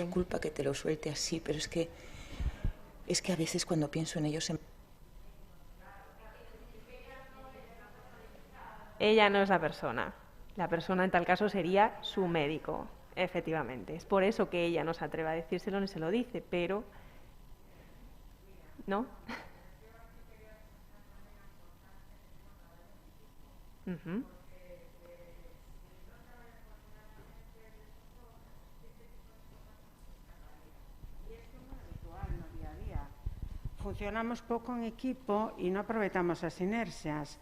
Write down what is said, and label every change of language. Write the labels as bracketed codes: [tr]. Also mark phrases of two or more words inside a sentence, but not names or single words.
[es] Disculpa que te lo suelte así, pero es que a veces cuando pienso en ellos... Ella no es la persona. La persona en tal caso sería su médico, efectivamente. Es por eso que ella no se atreve a decírselo ni se lo dice, pero... ¿No? Uh-huh. [gl] Funcionamos pouco en equipo e non aproveitamos as sinerxias.